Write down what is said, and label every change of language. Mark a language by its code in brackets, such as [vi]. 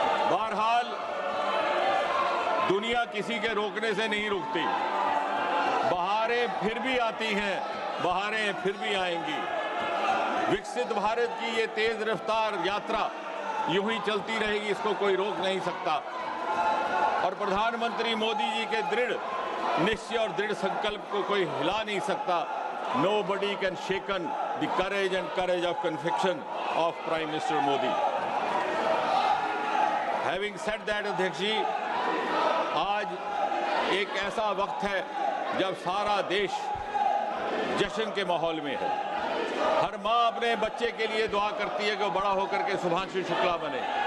[hi] बहरहाल दुनिया किसी के रोकने से नहीं रुकती, बहारें फिर भी आती हैं, बहारें फिर भी आएंगी। विकसित भारत की ये तेज रफ्तार यात्रा यूं ही चलती रहेगी, इसको कोई रोक नहीं सकता। और प्रधानमंत्री मोदी जी के दृढ़ निश्चय और दृढ़ संकल्प को कोई हिला नहीं सकता। [en] Nobody can shaken the courage and courage of conviction of Prime Minister Modi. Having said that, [hi] अध्यक्ष जी, आज एक ऐसा वक्त है जब सारा देश जश्न के माहौल में है। हर माँ अपने बच्चे के लिए दुआ करती है कि वो बड़ा होकर के शुभांशु शुक्ला बने,